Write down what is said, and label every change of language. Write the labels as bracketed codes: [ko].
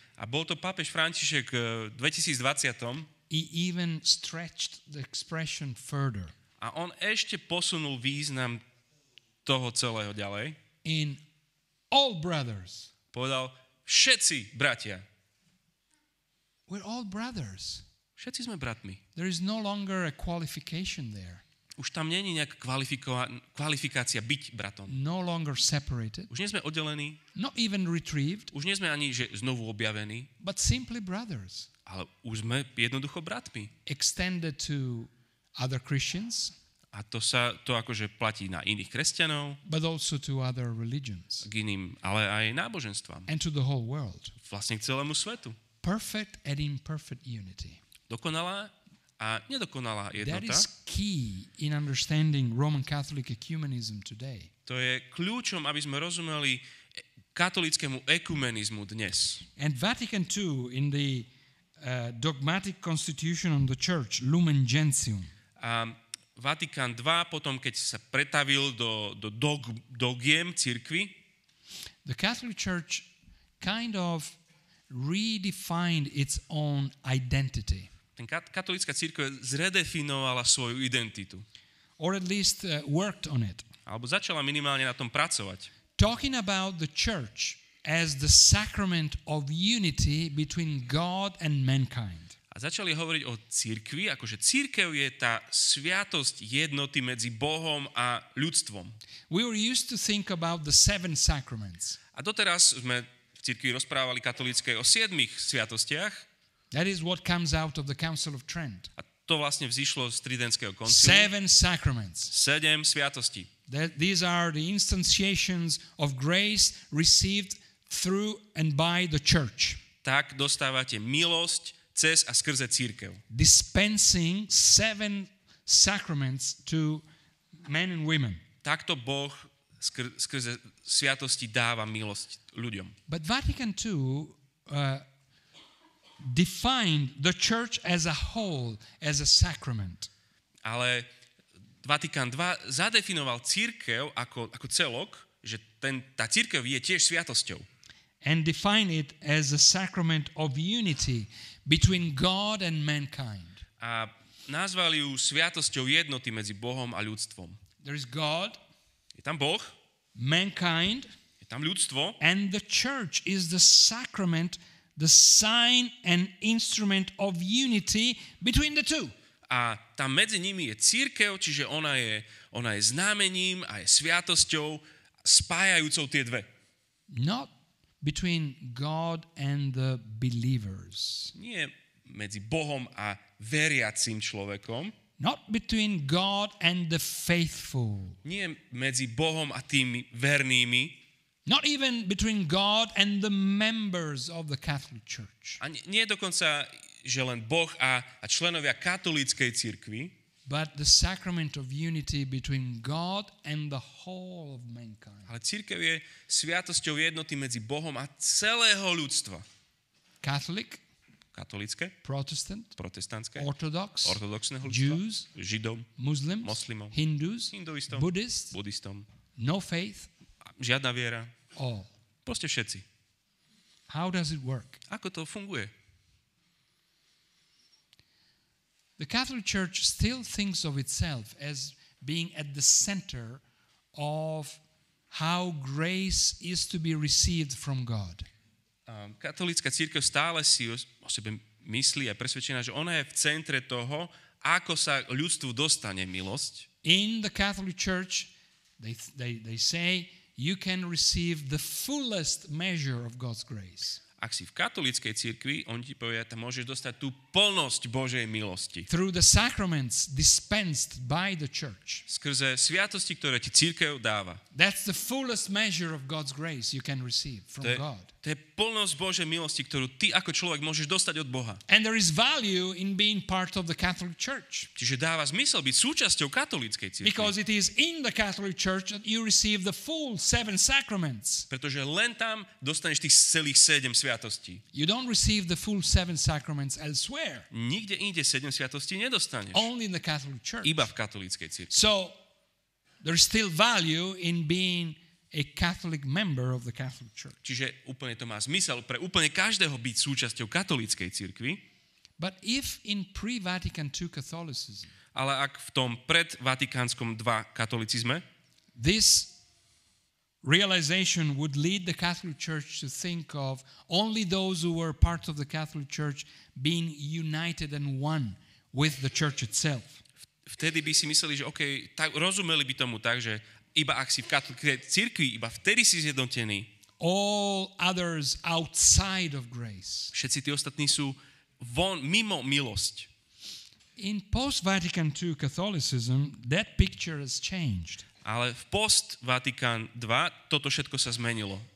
[sk] A bol to pápež František v 2020. [en] He even stretched the expression further. [sk] A on ešte posunul význam toho celého ďalej. [en] In all brothers. [sk] Povedal, všetci bratia. [en] We're all brothers. [sk] Všetci sme bratmi. [en] There is no longer a qualification there. [sk] Už tam nie je nejaká kvalifikácia byť bratom. [en] No longer separated. [sk] Už nie sme oddelení. [en] Not even retrieved. [sk] Už nie sme ani že znovu objavení. [en] But simply brothers. [sk] Ale už sme jednoducho bratmi. [en] Extended to other Christians. [sk] A to akože platí na iných kresťanov. [en] But also to other religions. [sk] K iným, ale aj náboženstvám. [en] And to the whole world. [sk] Vlastne k celému svetu. [en] Perfect and imperfect unity. [sk] Dokonalá a nedokonalá jednota. [en] That is key in understanding Roman Catholic ecumenism today. [sk] To je kľúčom, aby sme rozumeli katolickému ekumenizmu dnes. [en] And Vatican II in the dogmatic constitution on the church, Lumen Gentium. [sk] A Vatikán II potom, keď sa pretavil do dogiem cirkvi, [en] the Catholic Church kind of redefined its own identity. [sk] Katolícka cirkev zredefinovala svoju identitu. [en] Or at least worked on it. [sk] Alebo začala minimálne na tom pracovať. [en] Talking about the church as the sacrament of unity between God and mankind. [sk] A začali hovoriť o cirkvi, akože cirkev je tá sviatosť jednoty medzi Bohom a ľudstvom. [en] We were used to think about the 7 sacraments. [sk] A doteraz sme v cirkvi rozprávali katolíckej o 7 sviatostiach. [en] That is what comes out of the Council of Trent. [sk] A to vlastne vzýšlo z Tridentského koncilu. [en] 7 sacraments. [sk] 7 sviatostí. [en] These are the instantiations of grace received through and by the church. [sk] Tak dostávate milosť cez a skrze cirkev. [en] Dispensing 7 sacraments to men and women. [sk] Takto Boh skrze sviatosti dáva milosť ľuďom. [en] But Vatican II defined the church as a whole as a sacrament. [sk] Ale Vatikán II zadefinoval cirkev ako celok, že tá cirkev je tiež sviatosťou. [en] And define it as a sacrament of unity between God and mankind. [sk] A nazvali ju sviatosťou jednoty medzi Bohom a ľudstvom. [en] There is God, [sk] Je tam Boh, [en] mankind, [sk] je tam ľudstvo [en] and the church is the sacrament, the sign and instrument of unity between the two. [sk] a tam medzi nimi je cirkev, čiže ona je známením a je sviatosťou, spájajúcou tie dve. [en] Not between God and the believers. [sk] Nie medzi Bohom a veriacím človekom, [en] Not between God and the faithful. [sk] nie medzi Bohom a tými vernými, [en] Not even between God and the members of the Catholic Church. [sk] a nie dokonca, že len Boh a členovia katolíckej cirkvi, [en] But the sacrament of unity between God and the whole of mankind. [sk] ale cirkev je sviatosťou jednoty medzi Bohom a celého ľudstva. [en] Catholic, [sk] Katolícke, [en] Protestant, [sk] protestantské, [en] Orthodox, [sk] ortodoxného ľudstva, [en] Jews, [sk] Židom, [en] Muslims, [sk] moslimom, [en] Hindus, [sk] hinduistom, [en] Buddhists, [sk] buddhistom. [en] no faith, [sk] Žiadna viera. [en] all. [sk] Proste všetci. [en] How does it work? [sk] Ako to funguje? [en] The Catholic Church still thinks of itself as being at the center of how grace is to be received from God. [sk] Katolícka cirkev stále si o sebe myslí a je presvedčená, že ona je v centre toho, ako sa ľudstvu dostane milosť. [en] In the Catholic Church, they say you can receive the fullest measure of God's grace. [sk] Ak si v katolíckej cirkvi, on ti povie, tam môžeš dostať tú plnosť Božej milosti. [en] Through the sacraments dispensed by the church. [sk] Skrze sviatosti, ktoré ti cirkev dáva. [en] That's the fullest measure of God's grace you can receive from God. [sk] To je plnosť Božej milosti, ktorú ty ako človek môžeš dostať od Boha. [en] And there is value in being part of the Catholic Church. [sk] Čiže dáva zmysel byť súčasťou katolíckej cirkvi. [en] Because it is in the Catholic Church that you receive the full 7 sacraments. [sk] Pretože len tam dostaneš tých celých 7 sviatostí. [en] You don't receive the full 7 sacraments elsewhere. [sk] Nikde inde 7 sviatostí nedostaneš. [en] Only in the Catholic Church. [sk] Iba v katolíckej cirkvi. [en] So there is still value in being a Catholic member of the Catholic Church. [sk] Čiže úplne to má zmysel pre úplne každého byť súčasťou katolíckej cirkvi. [en] But if in pre-Vatican II Catholicism, [sk] Ale ak v tom pred Vatikánskom II katolicizme [en] this realization would lead the Catholic Church to think of only those who were part of the Catholic Church being united and one with the church itself. [sk] vtedy by si mysleli, že OK, tak, rozumeli by tomu tak, že iba ak si v katolíckej cirkvi, iba vtedy si zjednotený. [en] All others outside of grace. [sk] Všetci tí ostatní sú mimo milosť. [en] In post-Vatican II Catholicism, that picture has changed. [sk] Ale v post Vatikán II toto všetko sa zmenilo.